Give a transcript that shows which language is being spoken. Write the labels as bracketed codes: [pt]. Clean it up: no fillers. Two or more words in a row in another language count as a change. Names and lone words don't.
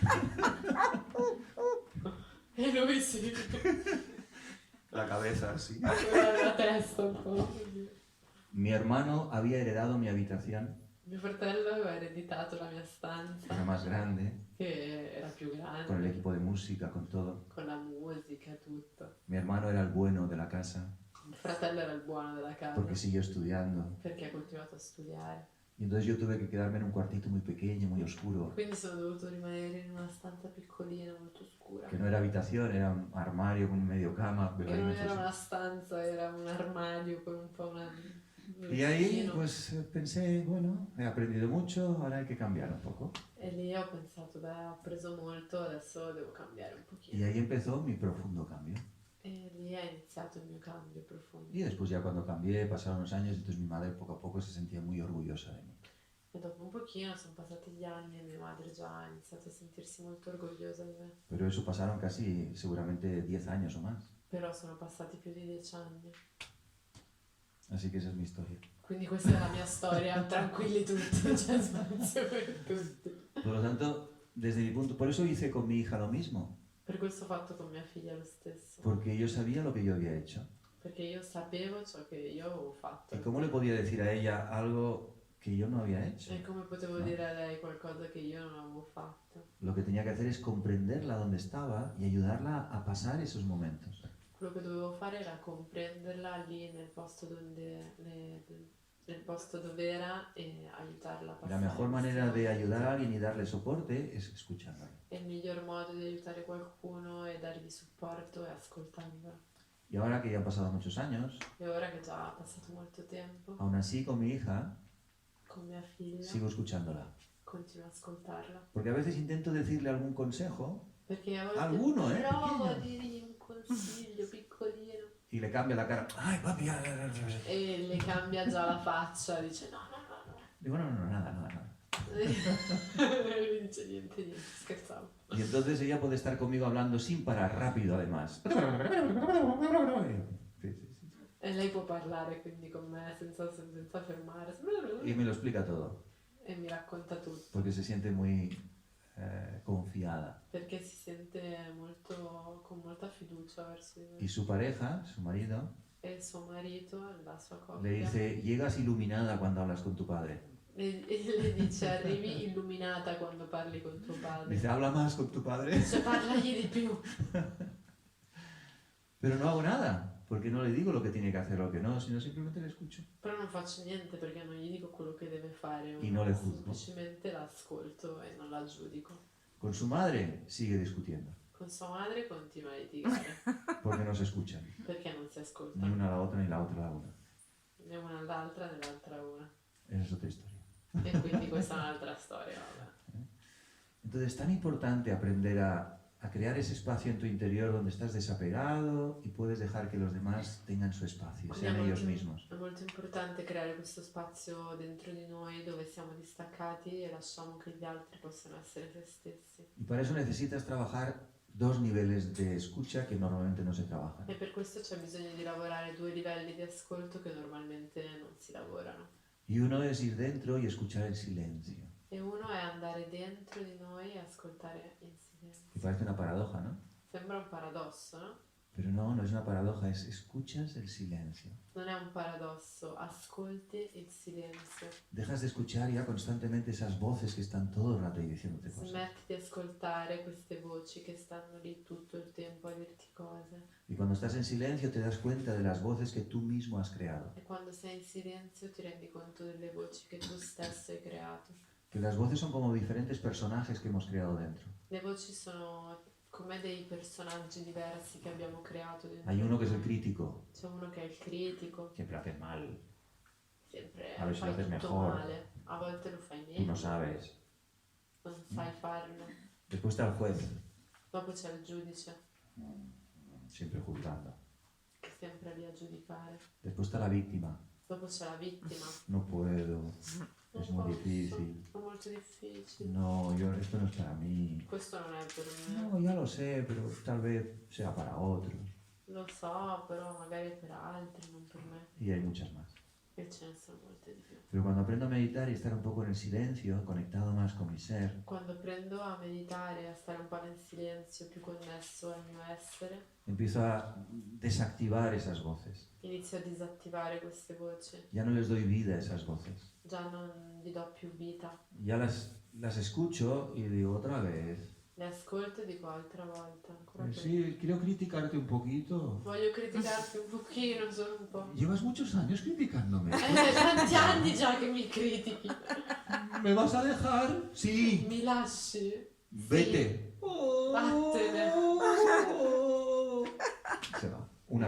[it] E lui sì, [es] La cabeza así. [it] con la testa un po'. [es] Mi hermano había heredado mi habitación, [it] Mio fratello aveva ereditato la mia stanza, [es] era más grande, [it] che era più [es] con el [it] grande, [es] equipo de música, con todo. [it] con la musica, tutto. [es] Mi hermano era el bueno de la casa, [it] Mio fratello era il buono della casa, [es] porque siguió estudiando. [it] perché ha continuato a studiare. [es] Y entonces yo tuve que quedarme en un cuartito muy pequeño, muy oscuro, [it] Quindi sono dovuto rimanere in una stanza piccolina, molto scura. [es] que no era habitación, era un armario con medio cama. [it] Che non era una stanza, era un armadio con un po' un [es] Y ahí [it] vicino. [es] pues pensé, bueno, he aprendido mucho, ahora hay que cambiar un poco. [it] E lì ho pensato, beh, ho preso molto, adesso devo cambiare un [es] Y [it] pochino. [es] ahí empezó mi profundo cambio. [it] E lì è iniziato il mio cambio profondo. [es] Y después ya cuando cambié, pasaron los años, entonces mi madre poco a poco se sentía muy orgullosa de mí. [it] E dopo un pochino sono passati gli anni e mia madre già ha iniziato a sentirsi molto orgogliosa di me. [es] Pero eso pasaron casi, seguramente 10 años o más. [it] Però sono passati più di 10 anni. [es] Así que esa es mi historia. [it] Quindi questa è la mia storia, tranquilli tutti, c'è spazio per tutti. [es] Por lo tanto, desde mi punto, por eso hice con mi hija lo mismo, [it] Per questo ho fatto con mia figlia lo stesso. [es] porque yo sabía lo que yo había hecho. [it] Perché io sapevo ciò che io avevo fatto. [es] ¿Y cómo le podía decir a ella algo que yo no había hecho? [it] E come potevo [es] No. [it] dire a lei qualcosa che io non avevo fatto? [es] Lo que tenía que hacer es comprenderla donde estaba y ayudarla a pasar esos momentos. [it] Quello che dovevo fare era comprenderla lì nel posto nel posto dove era e aiutarla a [es] La [it] passare. [es] mejor [it] questi [es] manera de [it] momenti. [es] ayudar a alguien y darle soporte es escuchándola. [it] E il miglior modo di aiutare qualcuno e dargli supporto è ascoltandolo. [es] Y ahora que ya han pasado muchos años, [it] E ora che già ha passato molto tempo, [es] aún así con mi hija [it] con mia figlia [es] sigo escuchándola. [it] continuo a ascoltarla. [es] Porque a veces intento decirle algún consejo [it] Perché a volte [es] Alguno, [it] provo a [es] pequeño. [it] dirgli un consiglio piccolino [es] y le cambia la cara. ¡Ay, papi! [it] e le cambia già la faccia, [es] dice no, no, no, Digo, no, no, nada, nada, nada. no. [it] E lui dice niente, scherzavo. [es] Y entonces ella puede estar conmigo hablando sin parar, rápido además. Sí, sí, sí. [it] E lei può parlare quindi con me senza fermarsi. [es] Y me lo explica todo, [it] E mi racconta tutto. [es] porque se siente muy confiada. [it] Perché si sente molto, con molta fiducia verso di [es] Y [it] me. [es] su pareja, su marido, [it] e suo marito, la sua [es] le [it] coppia, [es] dice, llegas iluminada cuando hablas con tu padre. [it] e le dice arrivi illuminata quando parli con tuo padre. [es] Dice, habla más con tu padre. [it] Cioè parlagli di più. [es] Pero no hago nada, porque no le digo lo que tiene que hacer o lo que no, sino simplemente le escucho. [it] Però non faccio niente perché non gli dico quello che deve fare, [es] Y no le juzgo. [it] semplicemente l'ascolto e non la giudico. [es] Con su madre sigue discutiendo, [it] Con sua madre continua a litigare [es] porque no se escuchan. [it] perché non si [es] Ni [it] ascoltano, [es] una a la otra, ni la otra a la una. [it] né una all'altra né l'altra a una. [es] Esa es otra historia. [it] E quindi questa è un'altra storia, vabbè. [es] Entonces es tan importante aprender a crear ese espacio en tu interior donde estás desapegado y puedes dejar que los demás tengan su espacio, [it] Quindi [es] sean ellos mismos. [it] è molto importante creare questo spazio dentro di noi dove siamo distaccati e lasciamo che gli altri possano essere se stessi. [es] Y para eso necesitas trabajar dos niveles de escucha que normalmente no se trabajan. [it] E per questo c'è bisogno di lavorare 2 livelli di ascolto che normalmente non si lavorano. [es] Y uno es ir dentro y escuchar en silencio. [it] E uno è andare dentro di noi e ascoltare in silenzio. [es] Que parece una paradoja, ¿no? [it] Sembra un paradosso, no? [es] Pero no, no es una paradoja, es escuchas el silencio. [it] Non è un paradosso, ascolti il silenzio. [es] Dejas de escuchar ya constantemente esas voces que están todo el rato ahí diciéndote cosas. [it] Smetti di ascoltare queste voci che stanno lì tutto il tempo a dirti cose. [es] Y cuando estás en silencio te das cuenta de las voces que tú mismo has creado. [it] E quando sei in silenzio ti rendi conto delle voci che tu stesso hai creato. [es] Que las voces son como diferentes personajes que hemos creado dentro. [it] Le voci sono come dei personaggi diversi che abbiamo creato dentro. [es] Hay uno que es el crítico, [it] C'è uno che è il critico, [es] siempre haces mal, [it] sempre [es] A ver si lo [it] fai [es] haces [it] tutto [es] mejor. [it] male, a volte lo fai [es] tú [it] meglio, [es] no sabes. [it] non sai farlo. [es] Después está el juez, [it] Dopo c'è il giudice [es] siempre juzgando. [it] che è sempre lì a giudicare. [es] Después está la víctima, [it] Dopo c'è la vittima. [es] no puedo, es [it] Non [es] muy [it] posso, [es] difícil. [it] è molto difficile. [es] No, esto no es para mí. [it] Questo non è per me. [es] No, ya lo sé, pero tal vez sea para otros. [it] Lo so, però magari è per altri, non per me. [es] Y hay muchas más. [it] E ce ne sono molte di più. [es] Pero cuando aprendo a meditar y estar un poco en el silencio, conectado más con mi ser, [it] Quando prendo a meditare, a stare un po' nel silenzio, più connesso al mio essere, [es] empiezo a desactivar esas voces. [it] inizio a disattivare queste voci. [es] Ya no les doy vida a esas voces. [it] Già non gli do più vita. [es] Ya las escucho y digo otra vez. [it] Le ascolto e dico altra volta, ancora più. [es] Sí, quiero criticarte un poquito. [it] Voglio criticarti un pochino, solo un po'. [es] Llevas muchos años criticándome. [it] Tanti anni già che mi critichi. [es] ¿Me vas a dejar? Sí. [it] Mi lasci? [es] Vete. [it] Vattene. [es] Se va. Una